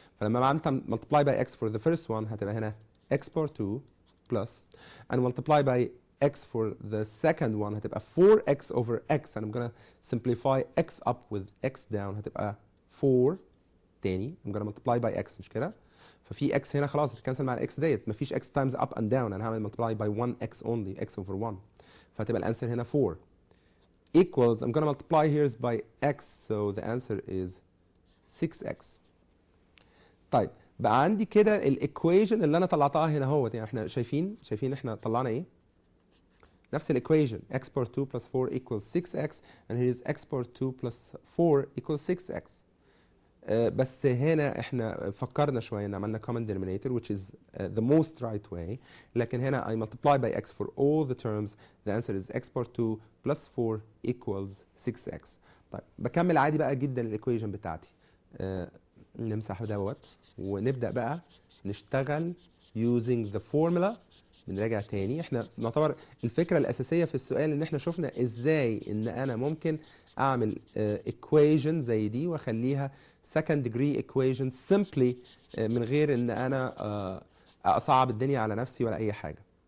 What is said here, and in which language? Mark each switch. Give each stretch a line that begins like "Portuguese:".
Arabic: فلما عملت
English: multiply by x for the first one
Arabic: هتبقى هنا
English: x power 2 plus, and multiply by x for the second one هتبقى 4x over x, and I'm going to simplify x up with x down
Arabic: هتبقى 4 تاني.
English: I'm going to multiply by x
Arabic: مش كده. ففي x هنا خلاص هتكنسل مع الاكس ديت، مفيش
English: x times up and down،
Arabic: انا هعمل
English: multiply by 1x only، x over 1،
Arabic: فتبقى الانسر هنا
English: 4 equals I'm gonna multiply here by x so the answer is 6x.
Arabic: طيب بقى عندي كده الايكويشن اللي انا طلعتها هنا اهوت، يعني احنا شايفين احنا طلعنا ايه؟ نفس الايكويشن
English: x power 2 plus 4 equals 6x
Arabic: and here is x power 2 plus 4 equals 6x. بس هنا احنا فكرنا شويه ان عملنا
English: common denominator which is the most right way،
Arabic: لكن هنا
English: I multiply by x for all the terms the answer is x power 2 plus 4 equals 6x.
Arabic: طيب بكمل عادي بقى جدا الايكويشن بتاعتي، نمسح دوت ونبدا بقى نشتغل
English: using the formula.
Arabic: بنراجع تاني، احنا نعتبر الفكره الاساسيه في السؤال ان احنا شفنا ازاي ان انا ممكن اعمل equation زي دي واخليها
English: second degree equation simply
Arabic: من غير ان انا اصعب الدنيا على نفسي ولا اي حاجه.